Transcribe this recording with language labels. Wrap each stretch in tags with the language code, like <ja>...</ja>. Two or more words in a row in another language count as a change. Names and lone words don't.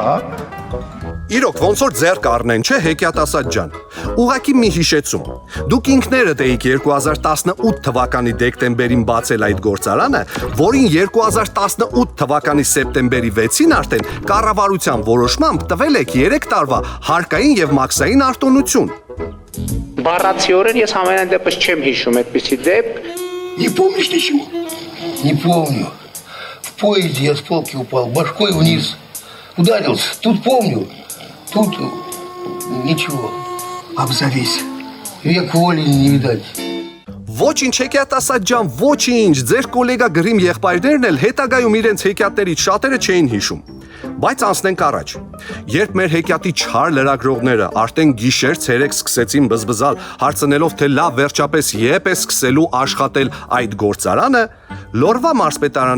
<hy>Իրոք, ոնց որ ձեռք առնեն, չէ, հեքիաթասաց ջան։ Ուղղակի մի հիշեցում։ Դուք ինքներդ էիք 2018 թվականի դեկտեմբերին բացել այդ գործարանը, որին 2018 թվականի սեպտեմբերի 6-ին արդեն կառավարության որոշմամբ տվել եք 3 տարվա հարկային եւ մաքսային արտոնություն։ Բառացիորեն ես համենայն դեպս չեմ հիշում այդպիսի դեպք։</hy> <ru>Не помнишь ничего? Не помню. В поезде я с полки упал, башкой вниз. Ударился. Тут помню. Тут ничего. Обзавись. Век воли не видать.</ru> <hy>Ոչինչ հեքիաթասաց ջան, ոչինչ, ձեր գոլեգա գրիմ եղբայրներն էլ հետագայում իրենց հեքիաթներից շատերը չէին հիշում։ Բայց անցնենք առաջ։ Երբ մեր հեքիաթի չար լրագրողները արդեն գիշեր ցերեկ սկսեցին բզբզալ, հարցնելով թե լավ վերջապես երբ է սկսելու աշխատել այդ գործարանը, Լորվա մարզպետարանի</hy>